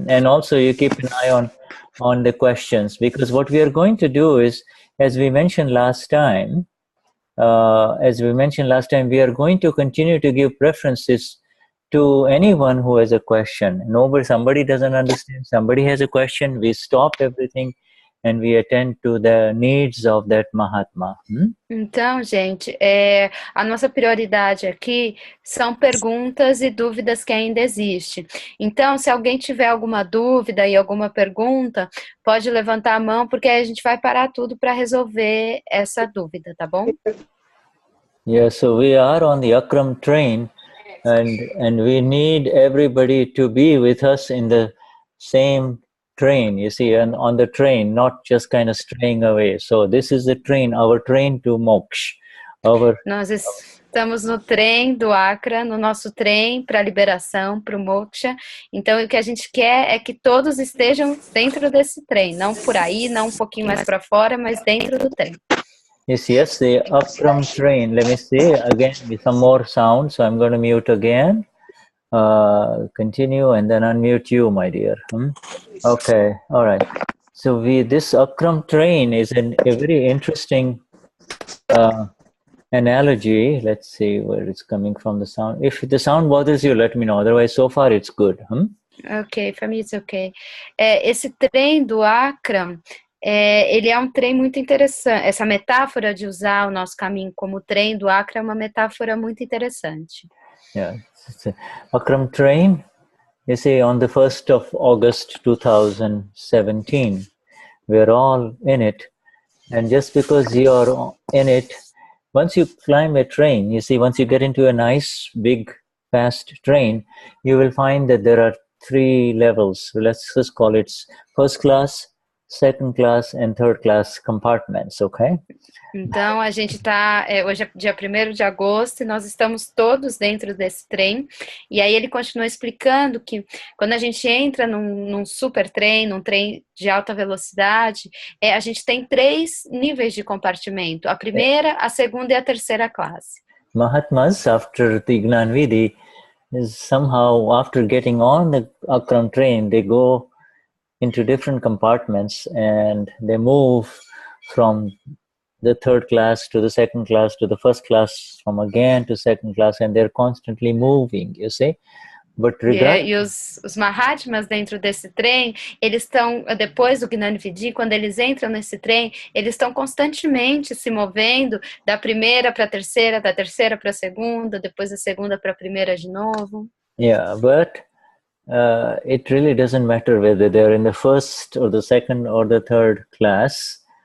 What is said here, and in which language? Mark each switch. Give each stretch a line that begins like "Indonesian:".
English: And also you keep an eye on the questions, because what we are going to do is, as we mentioned last time, we are going to continue to give preferences to anyone who has a question. Somebody doesn't understand, somebody has a question, we stop everything and we attend to the needs of that Mahatma.
Portuguese: Então, gente, a nossa prioridade aqui são perguntas e dúvidas que ainda existem. Então, se alguém tiver alguma dúvida e alguma pergunta, pode levantar a mão, porque aí a gente vai parar tudo para resolver essa dúvida, tá bom?
English: Yeah, so we are on the Akram train, and we need everybody to be with us in the same train, you see, and on the train, not just kind of straying away. So this is the train, our train to moksha.
Portuguese: Nós estamos no trem do Akra, no nosso trem para a liberação, para o moksha. Então, o que a gente quer é que todos estejam dentro desse trem, não por aí, não um pouquinho mais para fora, mas dentro do trem.
English: Yes, the Akram train. Let me see again with some more sound. So I'm going to mute again. Continue and then unmute you, my dear. Okay, all right. So this Akram train is a very interesting analogy. Let's see where it's coming from, the sound. If the sound bothers you, let me know. Otherwise, so far it's good. Ok, for me it's okay.
Portuguese: Esse trem do Akram, ele é um trem muito interessante. Essa metáfora de usar o nosso caminho como trem do Akram é uma metáfora muito interessante.
English: Yeah, Akram train, you see, on the 1st of August 2017, we're all in it. And just because you're in it, once you climb a train, you see, once you get into a nice, big, fast train, you will find that there are 3 levels. Let's just call it first class, second class, and third class compartments, okay?
Portuguese: Então, a gente está, hoje é dia 1º de agosto e nós estamos todos dentro desse trem. E aí ele continua explicando que quando a gente entra num super trem, num trem de alta velocidade, a gente tem 3 níveis de compartimento. A primeira, a segunda e a terceira classe.
English: Mahatmas, after the Gnan Vidhi, is somehow, after getting on the Akram train, they go into different compartments and they move from the third class to the second class to the first class, from again to second class, and they're constantly moving, you see. But
Portuguese: E os Mahatmas dentro desse trem, eles estão, depois do Gnani Vidhi, quando eles entram nesse trem, eles estão constantemente se movendo da primeira para a terceira, da terceira para a segunda, depois da segunda para a primeira de novo.
English: Yeah, but it really doesn't matter whether they're in the first or the second or the third class.